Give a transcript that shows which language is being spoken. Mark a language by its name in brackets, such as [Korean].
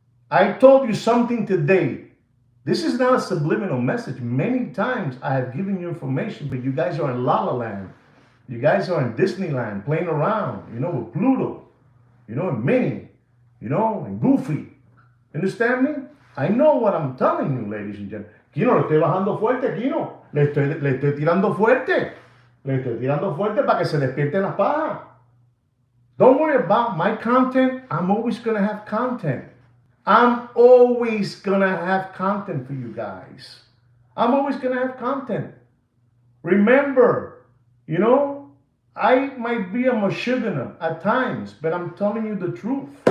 [English] I told you something today. This is not a subliminal message. Many times I have given you information, but you guys are in La La Land. You guys are in Disneyland playing around, with Pluto, and Minnie, and Goofy. Understand me? I know what I'm telling you, ladies and gentlemen. [Spanish] Kino, le estoy bajando fuerte, Kino. Le estoy tirando fuerte. Para que se despierten las pajas. [English] Don't worry about my content. I'm always going to have content. I'm always going to have content for you guys. I'm always going to have content. Remember, I might be a mashugana at times, but I'm telling you the truth.